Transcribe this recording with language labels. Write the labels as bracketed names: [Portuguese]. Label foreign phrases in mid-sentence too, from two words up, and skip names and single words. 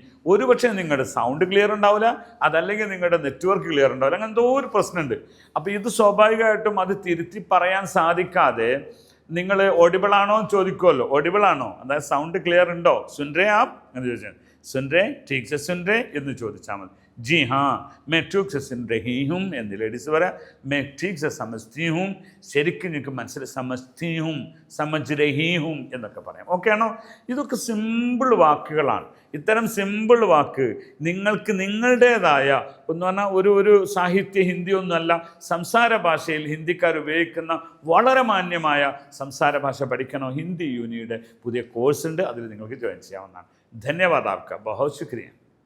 [Malayalam] ഒരു പക്ഷേ നിങ്ങളുടെ സൗണ്ട് ക്ലിയർ ഉണ്ടാവില്ല, അതല്ലെങ്കിൽ നിങ്ങളുടെ നെറ്റ്വർക്ക് ക്ലിയർ ഉണ്ടാവില്ല. അങ്ങനെ എന്തോ ഒരു പ്രശ്നമുണ്ട്. അപ്പോൾ ഇത് സ്വാഭാവികമായിട്ടും അത് തിരുത്തി പറയാൻ സാധിക്കാതെ നിങ്ങൾ ഓഡിബിളാണോ എന്ന് ചോദിക്കുമല്ലോ. ഓഡിബിളാണോ, അതായത് സൗണ്ട് ക്ലിയർ ഉണ്ടോ, [Hindi] सुन रहे आप [Malayalam] എന്ന് ചോദിച്ചാൽ സുൻരേ [Hindi] ठीक से सुन रहे [Malayalam] എന്ന് ചോദിച്ചാൽ മതി. [Hindi] जी हाँ मैं ठीक से सुन रही हूँ [Malayalam] എന്ന് ലേഡീസ് പറയാം. [Hindi] मैं ठीक से समझती हूँ, [Malayalam] ശരിക്കും എനിക്ക് മനസ്സിലായി, [Hindi] समझती हूँ, समझ रही हूँ [Malayalam] എന്നൊക്കെ പറയാം. ഓക്കെ ആണോ? ഇതൊക്കെ സിമ്പിൾ വാക്കുകളാണ്. ഇത്തരം സിമ്പിൾ വാക്ക് നിങ്ങൾക്ക് നിങ്ങളുടേതായ എന്ന് പറഞ്ഞാൽ ഒരു സാഹിത്യ ഹിന്ദിയൊന്നുമല്ല, സംസാര ഭാഷയിൽ ഹിന്ദിക്കാർ ഉപയോഗിക്കുന്ന വളരെ മാന്യമായ സംസാര ഭാഷ പഠിക്കണോ, ഹിന്ദി യൂണിയുടെ പുതിയ കോഴ്സ് ഉണ്ട്, അതിൽ നിങ്ങൾക്ക് ജോയിൻ ചെയ്യാവുന്നതാണ്. [Hindi] धन्यवाद, आपका बहुत शुक्रिया.